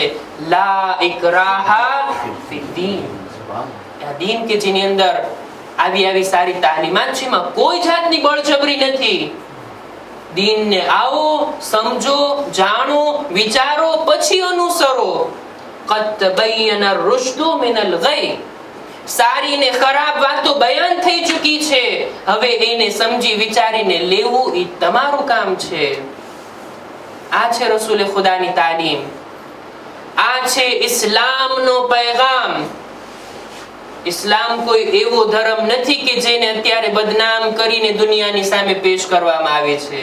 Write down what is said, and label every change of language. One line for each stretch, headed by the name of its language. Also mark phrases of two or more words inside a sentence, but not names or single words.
Arabic: لا إكراه في الدين.
Gujarati: આ દીન કે જેની અંદર આવી સારી તાલીમાત છે, એમાં કોઈ જાતની બળજબરી નથી. દીનને આવો, સમજો, જાણો, વિચારો, પછી અનુસરો.
Arabic: قد تبين الرشد من الغي.
Gujarati: સારી ને ખરાબ વાતો બયાન થઈ ચૂકી છે, હવે એને સમજી વિચારીને લેવું એ તમારું કામ છે. આ છે રસૂલ ખુદાની તાલીમ. આ છે ઇસ્લામનો પૈગામ. ઇસ્લામ કોઈ એવો ધર્મ નથી કે જેને અત્યારે બદનામ કરીને દુનિયાની સામે પેશ કરવામાં આવે છે.